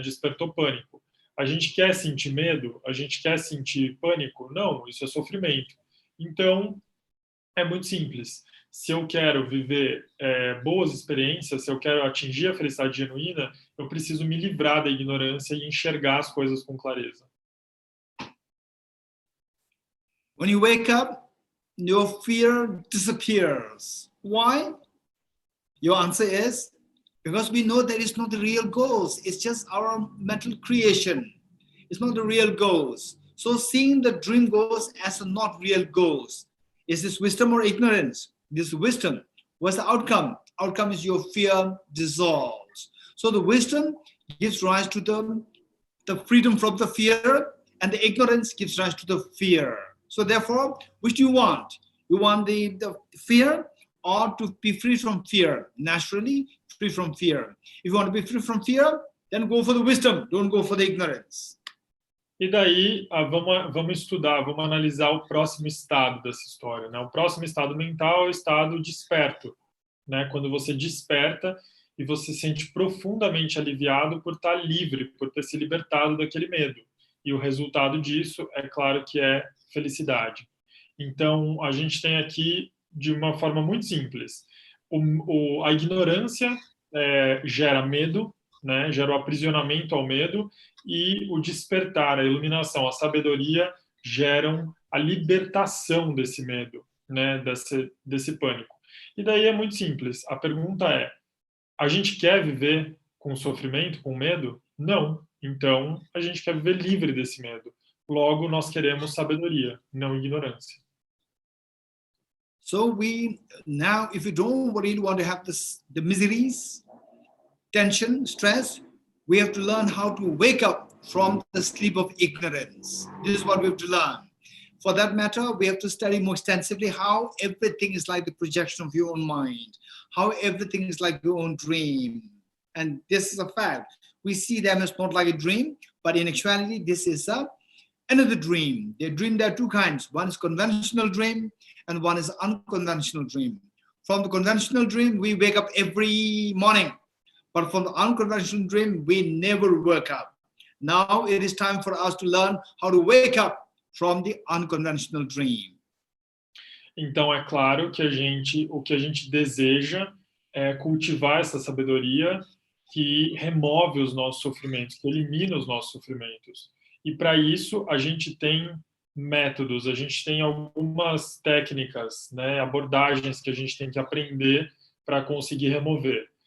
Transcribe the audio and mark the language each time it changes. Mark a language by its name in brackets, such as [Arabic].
[Portuguese] Despertou pânico. A gente quer sentir medo? A gente quer sentir pânico? Não, isso é sofrimento. Então, é muito simples. Se eu quero viver boas experiências, se eu quero atingir a felicidade genuína, eu preciso me livrar da ignorância e enxergar as coisas com clareza. [English] When you wake up, your fear disappears. Why? Your answer is, because we know there is not a real ghost. It's just our mental creation. It's not a real ghost. So seeing the dream ghost as a not real ghost, is this wisdom or ignorance? This wisdom. What's the outcome? Outcome is your fear dissolves. So the wisdom gives rise to the freedom from the fear, and the ignorance gives rise to the fear. So therefore, which do you want? You want the fear or to be free from fear? Naturally, free from fear. If you want to be free from fear, then go for the wisdom. Don't go for the ignorance. [Portuguese] E daí, vamos estudar, vamos analisar o próximo estado dessa história, né? O próximo estado mental é o estado desperto, né? Quando você desperta e você se sente profundamente aliviado por estar livre, por ter se libertado daquele medo. E o resultado disso, é claro que é felicidade. Então, a gente tem aqui, de uma forma muito simples, a ignorância gera medo, né? Gera o aprisionamento ao medo, e o despertar, a iluminação, a sabedoria geram a libertação desse medo, né? Desse pânico. E daí é muito simples. A pergunta é: a gente quer viver com sofrimento, com medo? Não. Então, a gente quer viver livre desse medo. Logo, nós queremos sabedoria, não ignorância. [English] So now, if you don't really want to have the miseries, tension, stress, we have to learn how to wake up from the sleep of ignorance. This is what we have to learn. For that matter, we have to study more extensively how everything is like the projection of your own mind, how everything is like your own dream. And this is a fact. We see them as not like a dream, but in actuality, this is another dream. There are two kinds. One is conventional dream, and one is unconventional dream. From the conventional dream, we wake up every morning. But from the unconventional dream, we never wake up. Now it is time for us to learn how to wake up from the unconventional dream. [Portuguese] Então é claro que o que a gente deseja é cultivar essa sabedoria que remove os nossos sofrimentos, que elimina os nossos sofrimentos. E para isso a gente tem métodos, a gente tem algumas técnicas, né, abordagens que a gente tem que aprender para conseguir remover.